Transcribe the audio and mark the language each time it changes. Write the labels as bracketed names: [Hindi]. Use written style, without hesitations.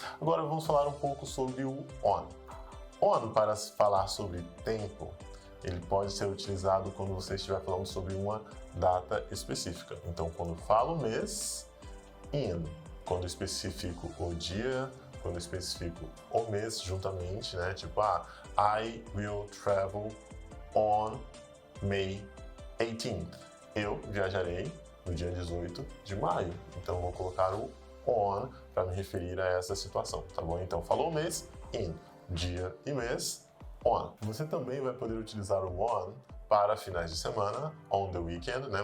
[Portuguese] Agora vamos falar um pouco sobre o on. On, para falar sobre tempo, ele pode ser utilizado quando você estiver falando sobre uma data específica. Então, quando falo mês, in. Quando especifico o dia, quando especifico o mês juntamente, né? [English] Tipo, I will travel on May 18th. [Portuguese] Eu viajarei no dia 18 de maio. Então, eu vou colocar o on para me referir a essa situação, tá bom? Então, falou mês, in. Dia e mês, on. Você também vai poder utilizar o on para finais de semana, [English] on the weekend, [Portuguese] né?